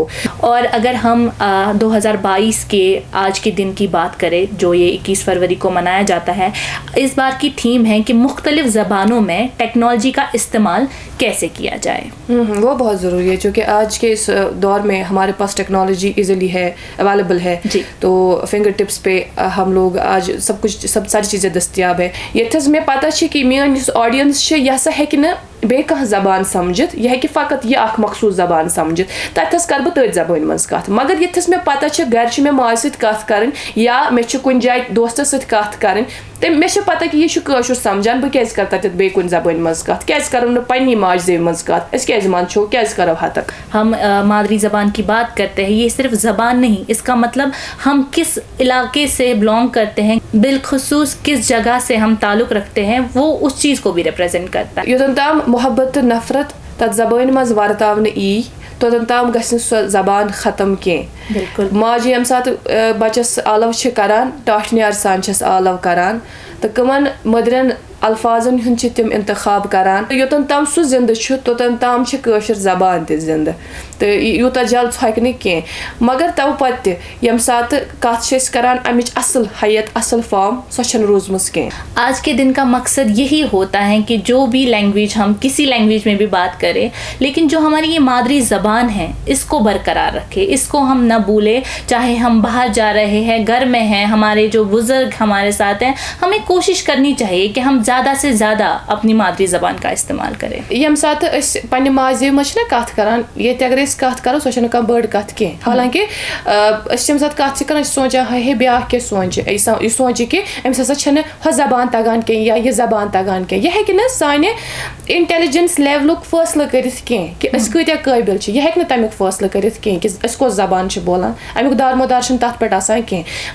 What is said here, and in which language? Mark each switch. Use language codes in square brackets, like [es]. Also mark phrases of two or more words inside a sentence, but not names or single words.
[ur] اور اگر ہم 2022 کے آج کے دن کی بات کریں جو یہ 21 فروری کو منایا جاتا ہے, اس بار کی تھیم ہے کہ مختلف زبانوں میں ٹیکنالوجی کا استعمال کیسے کیا جائے. وہ بہت ضروری ہے چونکہ آج کے اس دور میں ہمارے پاس [en] technology easily [ur] ہے, اویلیبل ہے, تو [en] finger tips [ur] پہ ہم لوگ آج سب ساری چیزیں دستیاب ہے. [ks] یہ میں پتہ کہ میون آڈینس یہ سا ہیکہ نہ بیٚیہِ کانٛہہ زبان سمجھِتھ, یہِ ہیٚکہِ فقط یہِ اکھ مخصوٗص زبان سمجھِتھ, تتھس کرٕ بہٕ تٔتھۍ زبٲنۍ منٛز کتھ. مگر یتھس مےٚ پتہ چھِ گرِ چھِ مےٚ ماجہِ سۭتۍ کتھ کرٕنۍ یا مےٚ چھِ کُنہِ جایہِ دوستس سۭتۍ کتھ کرٕنۍ, تہٕ مےٚ چھِ پتہ کہ یہِ چھُ کٲشُر سمجھان, بہٕ کیازِ کرٕ تتٮ۪تھ بیٚیہِ کُنہِ زبٲنۍ منٛز کتھ, کیازِ کرو نہٕ پننی ماجہِ زیوِ منٛز کتھ, أسۍ کیازِ منٛدچھو, کیازِ کرو ہتک. [ur] ہم مادری زبان کی بات کرتے ہیں, یہ صرف زبان نہیں, اس کا مطلب ہم کس علاقے سے بلانگ کرتے ہیں, بالخصوص کس جگہ سے ہم تعلق رکھتے ہیں, وہ اس چیز کو بھی ریپرزینٹ کرتا ہے. [ks] یوتن تام محبت تہٕ نفرت تتھ زبٲنۍ منٛز ورتاونہٕ ای, توتن تام گژھِ نہٕ سۄ زبان ختم کینٛہہ. بالکل. ماجہِ ییٚمہِ ساتہٕ بچس آلو چھِ کران ٹاٹھنیار سان چھس آلو کران, تہٕ کٕمن مٔدرٮ۪ن الفاظن ہُنٛد چھِ تِم انتخاب کران. یوتن تام سُہ زندٕ چھُ توتن تام چھِ کٲشِر زبان تہِ زندٕ, تہٕ یوٗتاہ جلد ژھۄکہِ نہٕ کینٛہہ. مگر تو پتہٕ تہِ ییٚمہِ ساتہٕ کتھ چھِ أسۍ کران امِچ اصل حیت اصل فارم سۄ چھنہٕ روٗزمٕژ کینٛہہ. [ur] آج کے دن کا مقصد یہی ہوتا ہے کہ جو بھی لینگویج ہم کسی لینگویج میں بھی بات کریں, لیکن جو ہماری یہ مادری زبان ہے اس کو برقرار رکھے, اس کو ہم نہ بھولے. چاہے ہم باہر جا رہے ہیں, گھر میں ہیں, ہمارے جو بزرگ ہمارے ساتھ ہیں, ہمیں کوشش کرنی چاہیے کہ ہم زیادہ سے زیادہ اپنی مادری زبان کا استعمال کریں. [ks] ییٚمہِ ساتہٕ أسۍ پننہِ ماجہِ زیوِ منٛز چھِنہ کتھ کران, ییٚتہِ اگر أسۍ کتھ کرو سۄ چھنہٕ کانٛہہ بٔڑ کتھ کینٛہہ. حالانکہِ أسۍ چھِ ییٚمہِ ساتہٕ کتھ چھِ کران أسۍ چھِ سونٛچان ہے بیٛاکھ کیٛاہ سونٛچہِ, یہِ سونٛچہِ کہِ أمِس ہسا چھنہٕ ہۄ زبان تگان کینٛہہ یا یہِ زبان تگان کینٛہہ. یہِ ہیٚکہِ نہٕ سانہِ انٹیلِجنس لیولُک فٲصلہٕ کٔرِتھ کینٛہہ کہ أسۍ کۭتیاہ قٲبِل چھِ, یہِ ہیٚکہِ نہٕ تمیُک فٲصلہٕ کٔرِتھ کینٛہہ کہ أسۍ کۄس زبان چھِ بولان, امیُک دارمدار چھُنہٕ تتھ پٮ۪ٹھ آسان کینٛہہ.